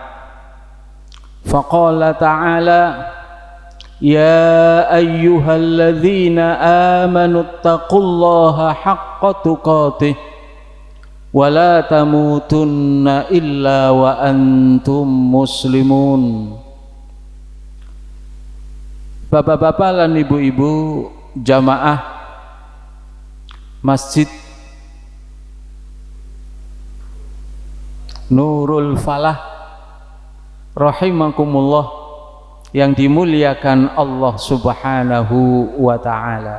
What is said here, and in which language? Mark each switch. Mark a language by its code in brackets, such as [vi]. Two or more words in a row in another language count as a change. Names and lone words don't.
[ar] فقال تعالى: يا أيها الذين آمنوا اتقوا الله حق تقاته ولا تموتن إلا وأنتم مسلمون. [jv] Bapak-bapak lan ibu-ibu jamaah Masjid Nurul Falah rahimakumullah, [id] yang dimuliakan [jv] Allah [ar] سبحانه وتعالى.